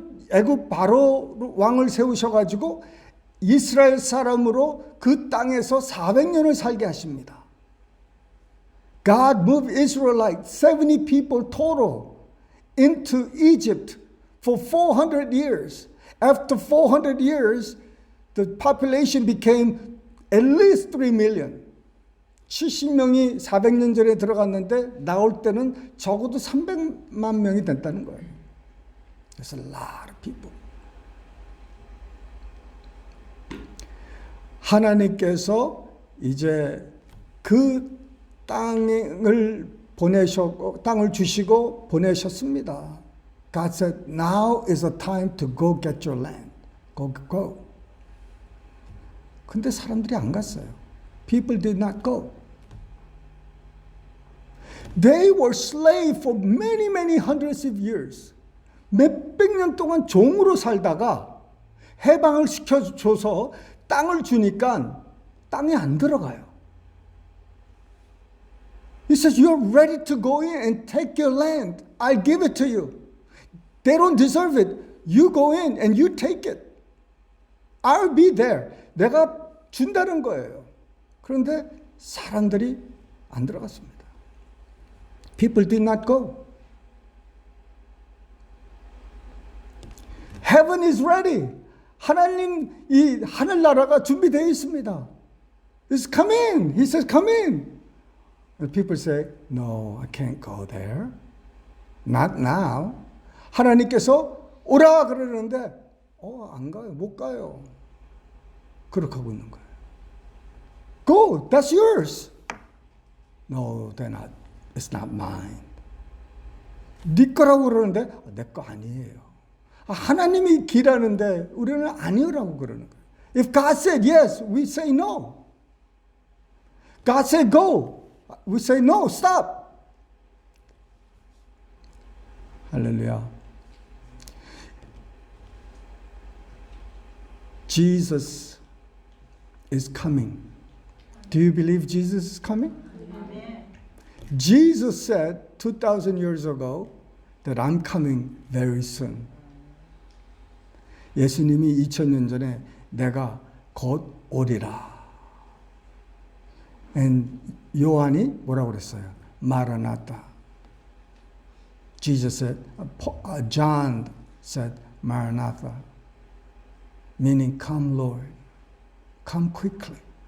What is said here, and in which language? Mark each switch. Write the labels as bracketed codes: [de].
[ko] 애굽 바로 왕을 세우셔가지고 이스라엘 사람으로 그 땅에서 400년을 살게 하십니다. [en] God moved Israelites, 70 people total, into Egypt for 400 years. After 400 years, the population became at least 3 million. [ko] 70명이 400년 전에 들어갔는데 나올 때는 적어도 300만 명이 됐다는 거예요. [en] There's a lot of people. [ko] 하나님께서 이제 그 땅을 땅을 주시고 보내셨습니다. [en] God said, now is the time to go get your land. Go. [ko] 근데 사람들이 안 갔어요. [en] People did not go. They were slaves for many, many hundreds of years. [ko] 몇백 년 동안 종으로 살다가 해방을 시켜줘서 땅을 주니까 땅에 안 들어가요. [en] He says, you're ready to go in and take your land. I'll give it to you. They don't deserve it. You go in and you take it. I'll be there. [ko] 내가 준다는 거예요. 그런데 사람들이 안 들어갔습니다. [en] People did not go. Heaven is ready. [ko] 하나님 이 하늘나라가 준비되어 있습니다. [en] It's come in. He says, come in. And people say, no, I can't go there. Not now. [ko] 하나님께서 오라 그러는데, 안 가요. 못 가요. 그렇게 하고 있는 거예요. [en] Go, that's yours. No, they're not. It's not mine. [ko] 네 거라고 그러는데, 내 거 아니에요. 하나님이 기라는데 우리는 아니오라고 그러는 거예요. [en] If God said yes, we say no. God said go, we say no, stop. [ko] 할렐루야. [en] Jesus is coming. Do you believe Jesus is coming? Amen. Jesus said 2,000 years ago that I'm coming very soon. [ko] 예수님이 2000년 전에 내가 곧 오리라. And 요한이 뭐라고 그랬어요? 마라나타. [en] Jesus said, John said, Maranatha, meaning come Lord, come quickly.